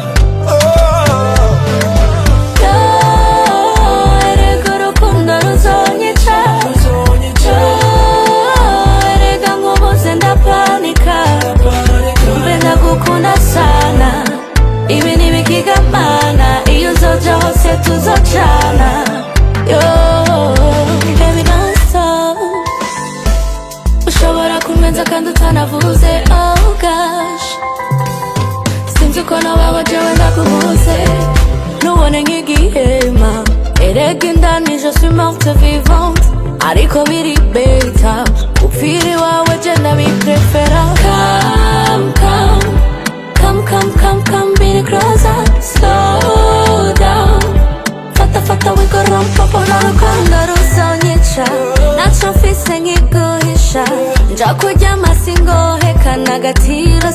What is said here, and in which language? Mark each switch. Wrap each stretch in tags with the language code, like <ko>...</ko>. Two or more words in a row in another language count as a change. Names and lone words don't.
<rn>Erega urukundo ruzonyica. Erega nkubuze ndapanika. Kubera gukunda sana. Ibi ntibikigamana. Iyo uzoja hose tuzocana.</rn> <en>Baby don't stop.</en> <rn>Ushobora kumwenza kandi utanavuze.</rn> <en>Oh gosh.</en> <rn>Sinzi uko nabaho jewe ndakubuze. Nubone nk'igihema. Erega indani</rn> <fr>je suis morte vivante.</fr> <rn>Ariko biri beta. Upfira iwawe je ndabiprefera.</rn> <en>Come, biri closer. Slow down.</en> <rn>Fata wikorompa pona rukundo ruzonyica. Naco mfise nkiguhisha. Nja kuryama singoheka n'agati</rn>